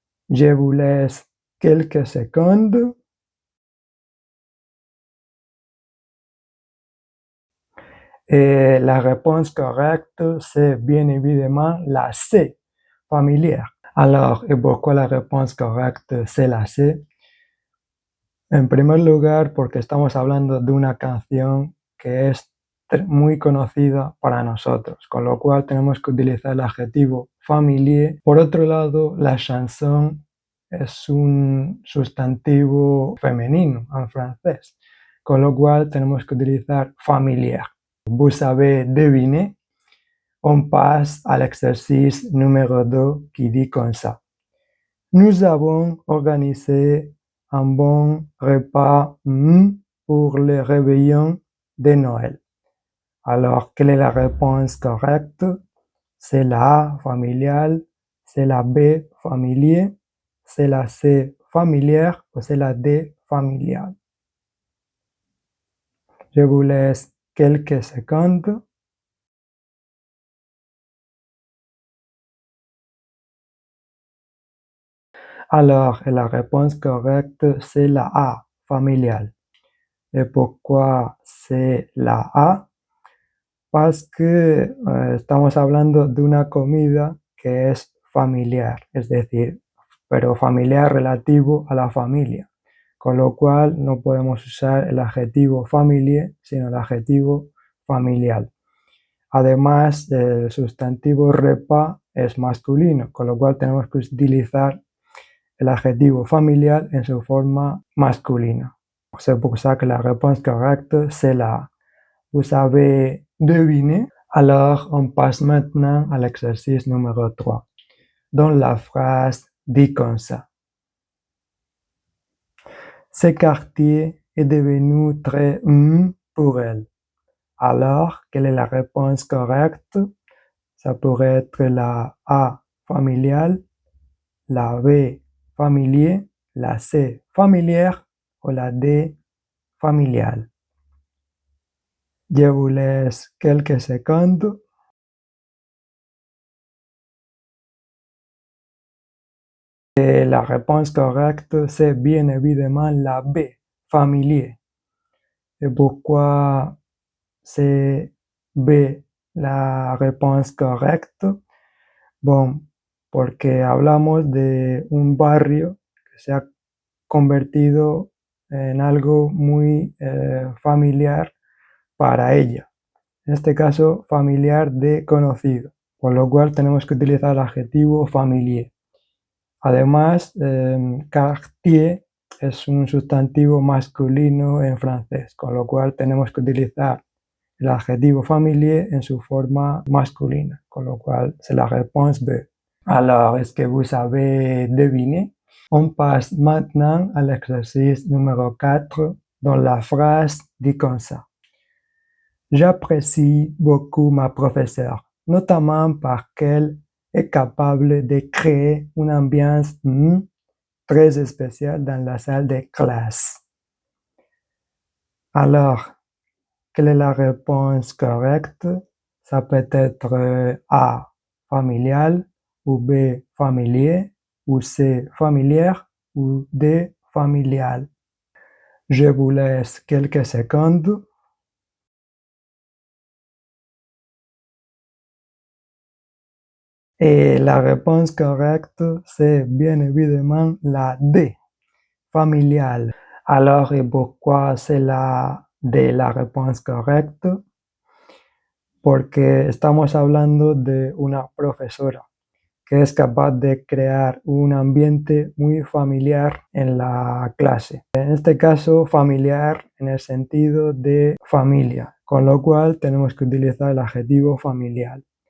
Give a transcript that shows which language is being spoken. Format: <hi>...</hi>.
<fr>Je vous laisse quelques secondes. Et la réponse correcte, c'est bien évidemment la C, familière. Alors, et pourquoi la réponse correcte, c'est la C?</fr> <es>En primer lugar, porque estamos hablando de una canción que es muy conocida para nosotros, con lo cual tenemos que utilizar el adjetivo familier. Por otro lado, la chanson es un sustantivo femenino en francés, con lo cual tenemos que utilizar familière.</es> <fr>Vous avez deviné, on passe à l'exercice numéro 2 qui dit comme ça. Nous avons organisé un bon repas pour le réveillon de Noël. Alors, quelle est la réponse correcte? C'est la A, familiale, c'est la B, familier, c'est la C, familière ou c'est la D, familiale. Je vous laisse quelques secondes. Alors, la réponse correcte, c'est la A, familiale. Et pourquoi c'est la A? Parce que</fr> <es>estamos hablando de una comida que es familiar, es decir, pero familiar relativo a la familia, con lo cual no podemos usar el adjetivo familie, sino el adjetivo familiar. Además, el sustantivo repas es masculino, con lo cual tenemos que utilizar el adjetivo familiar en su forma masculina.</es> <fr>C'est pour ça que la réponse correcte, c'est la A. Vous avez deviné? Alors, on passe maintenant à l'exercice numéro 3, dont la phrase dit comme ça. Ce quartier est devenu très pour elle. Alors, quelle est la réponse correcte? Ça pourrait être la A, familiale, la B, familier, la C, familière ou la D, familiale. Je vous laisse quelques secondes. Et la réponse correcte, c'est bien évidemment la B, familier. Et pourquoi c'est B la réponse correcte?</fr> <es>Bon, porque hablamos de un barrio que se ha convertido en algo muy familiar para ella. En este caso, familiar de conocido, por lo cual tenemos que utilizar el adjetivo familier. Además, quartier es un sustantivo masculino en francés, con lo cual tenemos que utilizar el adjetivo familier en su forma masculina, con lo cual</es> <fr>c'est la réponse B. Alors, est-ce que vous avez deviné? On passe maintenant à l'exercice numéro 4, dans la phrase dit comme ça. J'apprécie beaucoup ma professeure, notamment parce qu'elle est capable de créer une ambiance très spéciale dans la salle de classe. Alors, quelle est la réponse correcte? Ça peut être A, familial, ou B, familier, ou C, familière, ou D, familial. Je vous laisse quelques secondes. Et la réponse correcte, c'est bien évidemment la D, familial. Alors, et pourquoi c'est la D la réponse correcte?</fr> <es>Porque estamos hablando de una profesora que es capaz de crear un ambiente muy familiar en la clase. En este caso, familiar en el sentido de familia, con lo cual tenemos que utilizar el adjetivo familiar.</es>